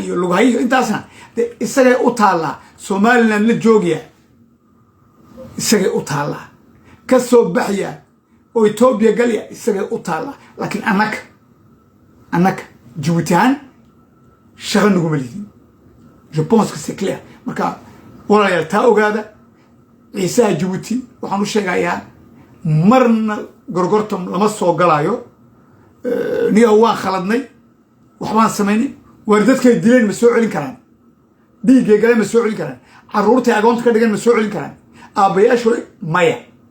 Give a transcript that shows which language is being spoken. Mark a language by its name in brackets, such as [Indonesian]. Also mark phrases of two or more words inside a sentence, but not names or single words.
[Somali] iyo lughayo intaasna isagay u taallaa somalilan la joogaya isagay u taallaa ka soo baxya oo etoobiya galya isagay u taallaa laakiin annaka jabuuti ahaan shaqa naguma lidin [French] je pense que c'est clair [Somali] marka walaalayaal taa ogaada ciisaha jabuuti waxaan u sheegayaa marna gorgortam lama soo galaayo niyo waan khaladnay waxbaan samaynay waar dadkay dileen ma soo celin karaan dhiiggay galeen ma soo celin karaan carruurtay agoonta ka dhigan ma soo celin karaan aabbayaashooda maya